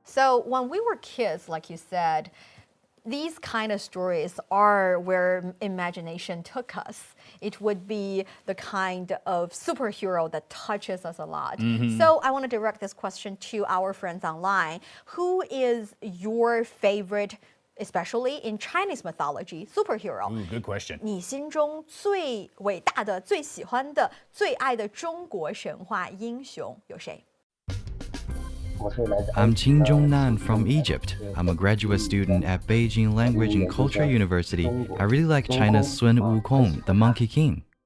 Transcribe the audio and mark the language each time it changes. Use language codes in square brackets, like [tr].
[en] So when we were kids, like you said, these kind of stories are where imagination took us. It would be the kind of superhero that touches us a lot. So I want to direct this question to our friends online. Who is your favorite, especially in Chinese mythology, superhero? Ooh, good question. [zh] 你心中最伟大的、最喜欢的、最爱的中国神话英雄有谁？ [en] I'm Qin Zhongnan from Egypt. I'm a graduate student at Beijing Language and Culture University. I really like China's Sun Wukong, the Monkey King.